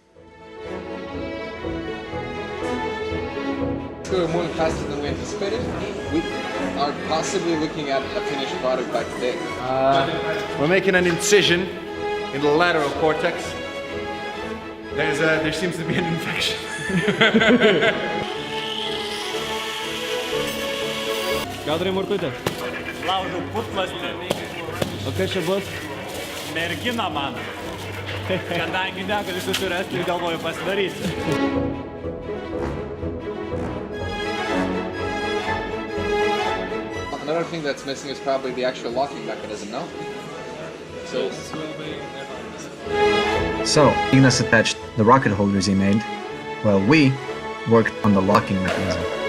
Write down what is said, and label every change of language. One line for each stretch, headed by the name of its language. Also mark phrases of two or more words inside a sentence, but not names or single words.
English: We're moving faster than we anticipated. We are possibly looking at a finished product by today. We're making an incision in the lateral cortex. There seems to be an infection.
Lithuanian: Kadrai Morkutė. Laužau putplasty. O kas čia bus? Mergina man. Kadangi negaliu susirasti, galvoju pasidarysiu.
English: Another thing that's missing is probably the actual locking mechanism, no? So, Ignas attached the rocket holders he made, while we worked on the locking mechanism.